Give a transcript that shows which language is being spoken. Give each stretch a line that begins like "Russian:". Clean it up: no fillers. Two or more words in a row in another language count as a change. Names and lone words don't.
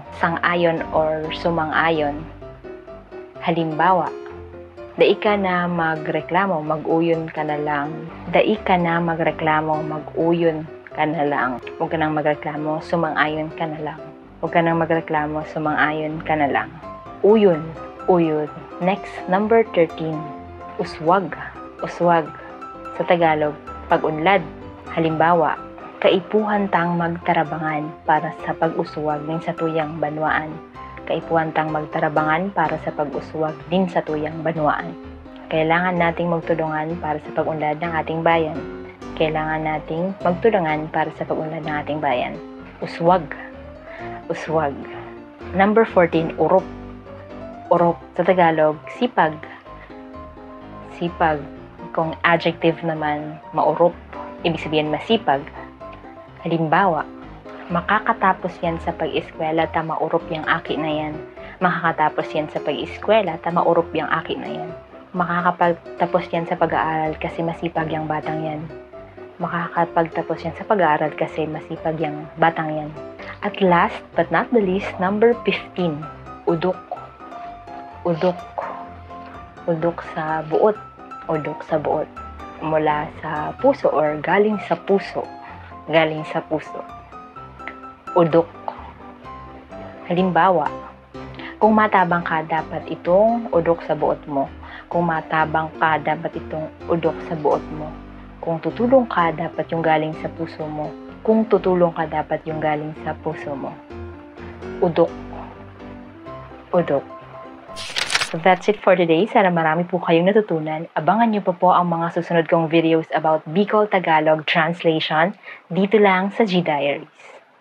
Filipino: Sang-ayon or sumang-ayon. Halimbawa,
Bikol: dai ka na magreklamo, mag-uyon ka na lang. Dai ka na magreklamo, mag-uyon ka na lang.
Filipino: Huwag ka nang magreklamo, sumang-ayon ka na lang. Huwag ka nang magreklamo, sumang-ayon ka na lang.
Bikol: Uyon. Uyon.
English: Next, number 13.
Bikol: Uswag. Uswag.
Filipino: Sa Tagalog, pag-unlad.
Bikol: Halimbawa, kaipuhan tang magtarabangan para sa pag-uswag din sa tuyang banwaan. Kaipuhan tang magtarabangan para sa pag-uswag din sa tuyang banwaan.
Filipino: Kailangan nating magtulungan para sa pag-unlad ng ating bayan. Kailangan nating magtulungan para sa pag-unlad ng ating bayan.
Bikol: Uswag. Uswag.
English: Number 14,
Bikol: urop.
Filipino: Urop. Sa Tagalog, sipag. Sipag. Kung adjective naman, maurop. Ibig sabihin masipag.
Bikol: Halimbawa, makakatapos yan sa pag-eskwela, maurop yung aki na yan. Makakatapos yan sa pag-eskwela, maurop yung aki na yan.
Filipino: Makakapagtapos yan sa pag-aaral kasi masipag yung batang yan. Makakapagtapos yan sa pag-aaral kasi masipag yung batang yan.
English: At last but not the least, number 15,
Bikol: udok. Udok. Udok sa buot. Udok sa buot.
Filipino: Mula sa puso or galing sa puso. Galing sa puso. Udok.
Bikol: Halimbawa, kung matabang ka, dapat itong udok sa buot mo. Kung matabang ka, dapat itong udok sa buot mo.
Filipino: Kung tutulong ka, dapat yung galing sa puso mo. Kung tutulong ka, dapat yung galing sa puso mo.
Bikol: Udok. Udok.
English: So that's it for today.
Filipino: Sana marami po kayong natutunan. Abangan niyo po ang mga susunod kong videos
English: about Bicol Tagalog translation
Filipino: dito lang sa G Diaries.